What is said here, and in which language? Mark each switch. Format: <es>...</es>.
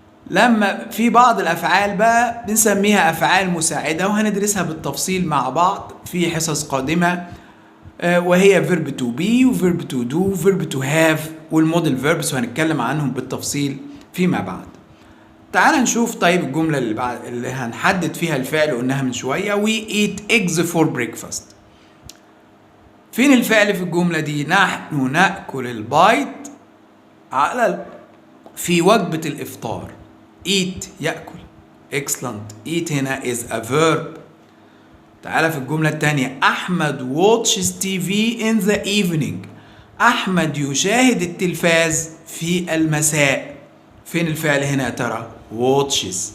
<ar>لما في بعض الأفعال بقى بنسميها أفعال مساعدة، وهندرسها بالتفصيل مع بعض في حصص قادمة، وهي verb to be و verb to do و verb to have والموديل verbs، وهنتكلم عنهم بالتفصيل فيما بعد. تعال نشوف طيب الجملة اللي هنحدد فيها الفعل قلناها من شوية.</ar> <en>we eat eggs for breakfast.</en> <ar>فين الفعل في الجملة دي؟ نحن نأكل البيض في وجبة الإفطار.</ar> <en>eat يأكل. excellent. eat هنا is a verb.</en> <ar>تعالى في الجملة الثانية.</ar> <en>Ahmed watches TV in the evening.</en> <ar>أحمد يشاهد التلفاز في المساء. فين الفعل هنا يا ترى؟ watches.</ar>